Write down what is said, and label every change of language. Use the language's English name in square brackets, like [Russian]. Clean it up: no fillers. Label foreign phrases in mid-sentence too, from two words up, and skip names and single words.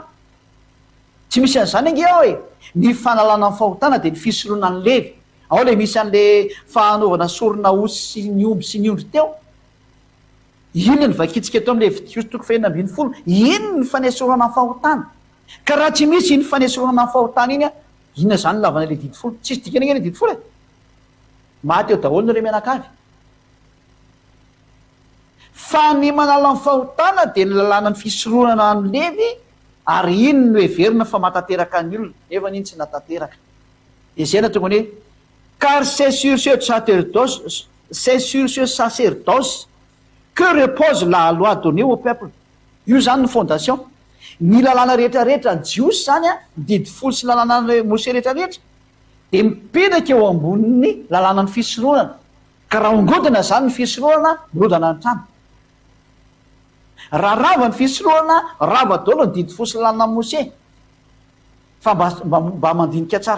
[Malagasy] tsy misy an'izany ange ao ny fanalana fahotana de ny fisorohana ny Levy ao le misy an'le fanaovana sorona osy sy ny omby sy ny ondry teo inona ny vakitsika teo am'le Levitikos toko fahenina ambin'ny folo inona ny fanesorana fahotana ka raha tsy misy iny fanesorana fahotana iny inona zany lavana le didy folo tsisy dikany enge le didy folo maty eo daholo nare mianakavy fa ny manala ny fahotana de ny lalàna ny fisorohana ny Levy ary iny no heverina fa matateraka ny olona nefa n'iny tsy natateraka de zay na tonga hoe [French] car c'est sur ce sacerdoce que repose la loi donnée au peuple [Malagasy] io zany ny fondation ny lalàna rehetrarehetra jiosy zany didy folo sy lalàna Mose rehetrarehetra de mipetraka eo amboniny lalàna ny fisorohana ka raha ongodina zany ny fisorohana mirodana ny trano raha rava ny fisorohana rava daholo ny didy folo sy lalàna Mose fa mba mandinika tsara